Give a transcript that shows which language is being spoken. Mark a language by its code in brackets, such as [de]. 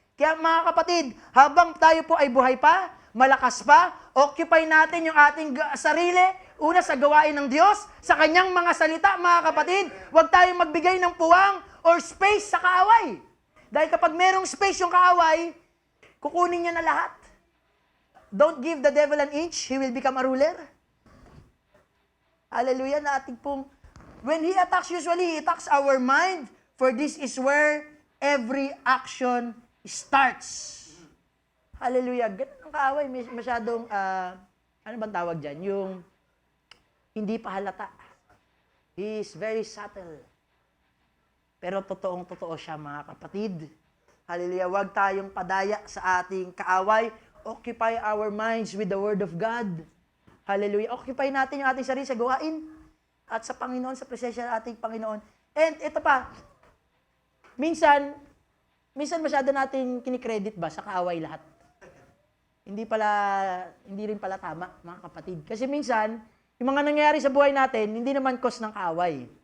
[tl] Kaya mga kapatid, habang tayo po ay buhay pa, malakas pa, occupy natin yung ating sarili, una sa gawain ng Diyos, sa kanyang mga salita, mga kapatid, huwag tayong magbigay ng puwang or space sa kaaway. Dahil kapag merong space yung kaaway, kukunin niya na lahat. [en] Don't give the devil an inch, he will become a ruler. Hallelujah, [tl] na ating pong, [en] when he attacks, usually he attacks our mind, for this is where every action starts. [tl] Hallelujah. Ganun ang kaaway. Masyadong, ano bang tawag dyan? Yung hindi pa halata. [en] He is very subtle. [tl] Pero totoong-totoo siya, mga kapatid. Hallelujah. Huwag tayong padaya sa ating kaaway. [en] Occupy our minds with the Word of God. Hallelujah. [tl] Occupy natin yung ating sarili sa gawain at sa Panginoon, sa presensya ng ating Panginoon. And ito pa, minsan masyado natin kinikredit ba sa kaaway lahat? Hindi rin pala tama, mga kapatid. Kasi minsan, yung mga nangyayari sa buhay natin, hindi naman cause ng kaaway.